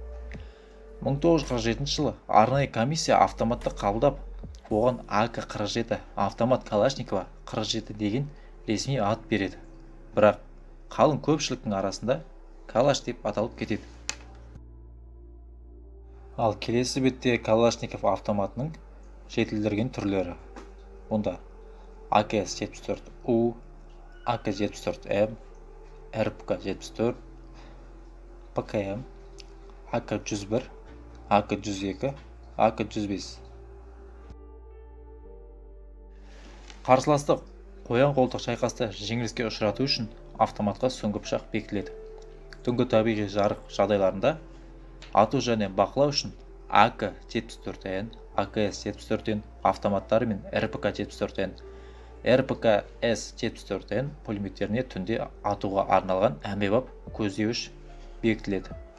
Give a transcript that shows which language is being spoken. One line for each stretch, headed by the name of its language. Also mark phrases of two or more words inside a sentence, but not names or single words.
Kazakh: 1947 жылы арнайы комиссия автоматты қабылдап, оған АК-47 автомат Калашникова 47 деген ресми ат береді. Бірақ қалың көпшіліктің арасында Калаш деп аталып кетеді. Ал келесі бетте Калашников автоматының жетілдірген түрлері. Онда АК-74У, АК-74М, РПК-74, ПКМ, АК-101, АК-102, АК-105. Қарсыласты қоян-қолтық шайқаста жеңіліске ұшырату үшін автоматқа сүңгі пышақ бекітіледі. Түнгі табиғи жарық жағдайларында ату және бақылау үшін АК-74Н, АКС-74Н автоматтары мен РПК-74Н, РПК-С-74Н пулеметтеріне түнде атуға арналған әмбебап көздеуіш бекітіледі.